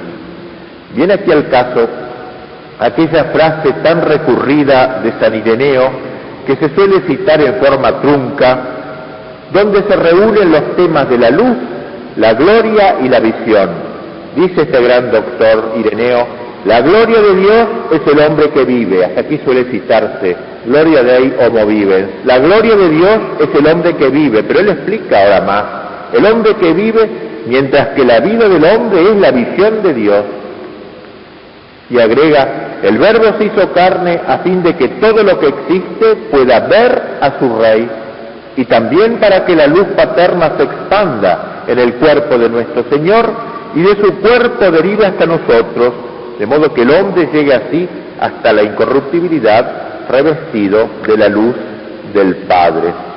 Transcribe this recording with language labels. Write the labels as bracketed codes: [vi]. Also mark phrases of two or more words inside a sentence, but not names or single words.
[es] Viene aquí al caso aquella frase tan recurrida de San Ireneo, que se suele citar en forma trunca, donde se reúnen los temas de la luz, la gloria y la visión. Dice este gran doctor Ireneo: la gloria de Dios es el hombre que vive. Hasta aquí suele citarse, [la] gloria Dei homo vivens. [es] La gloria de Dios es el hombre que vive, pero él explica ahora más, el hombre que vive, mientras que la vida del hombre es la visión de Dios. Y agrega, el Verbo se hizo carne a fin de que todo lo que existe pueda ver a su Rey, y también para que la luz paterna se expanda en el cuerpo de nuestro Señor, y de su cuerpo derive hasta nosotros, de modo que el hombre llegue así hasta la incorruptibilidad, revestido de la luz del Padre.